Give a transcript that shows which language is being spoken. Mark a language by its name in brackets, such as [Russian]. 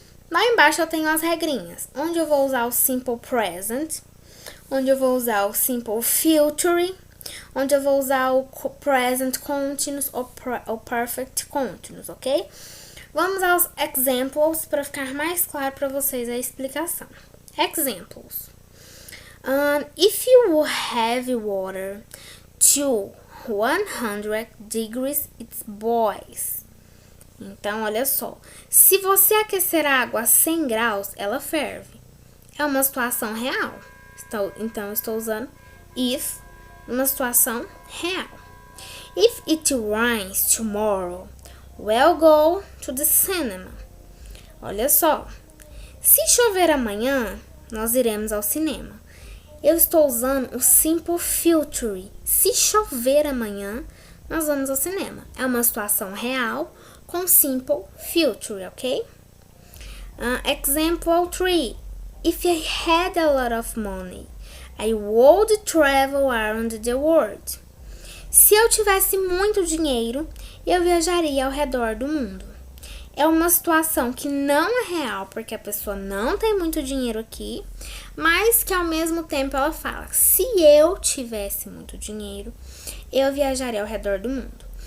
[Portuguese] Lá embaixo eu tenho as regrinhas, onde eu vou usar o simple present, onde eu vou usar o simple future, onde eu vou usar o present continuous ou perfect continuous, ok? Vamos aos examples para ficar mais claro para vocês a explicação. Examples. [English] If you have water to 100 degrees, it boils. [Portuguese] Então, olha só. Se você aquecer a água a 100 graus, ela ferve. É uma situação real. Então, estou usando if numa situação real. [English] If it rains tomorrow, we'll go to the cinema. [Portuguese] Olha só. Se chover amanhã, nós iremos ao cinema. Eu estou usando o simple future. Se chover amanhã, nós vamos ao cinema. É uma situação real com simple future, ok? [English] Example 3. If I had a lot of money, I would travel around the world. [Portuguese] Se eu tivesse muito dinheiro, eu viajaria ao redor do mundo. É uma situação que não é real, porque a pessoa não tem muito dinheiro aqui, mas que ao mesmo tempo ela fala: se eu tivesse muito dinheiro, eu viajaria ao redor do mundo.